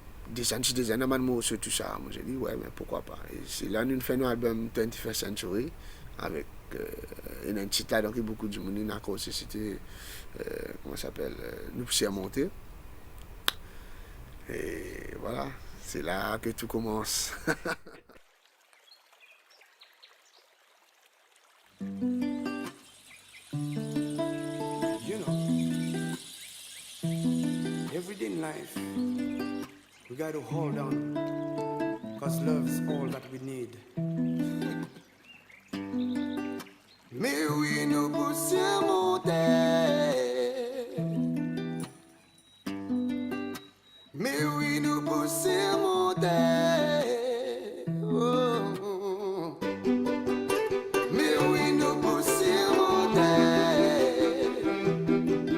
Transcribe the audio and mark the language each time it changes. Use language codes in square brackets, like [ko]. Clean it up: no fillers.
[fr] Des années, tout ça. Moi, j'ai dit, ouais, mais pourquoi pas. Et c'est là que nous faisons un album 21st Century avec un titre là, donc beaucoup de monde a causé, c'était, comment ça s'appelle, Nous poussières monter. Et voilà, c'est là que tout commence. [en] You know, every day in life, we got to hold on, because love's all that we need. [fr] Mais oui, nous poussières monter. Mais oui, nous poussières monter. Oh. Mais oui, nous poussières monter.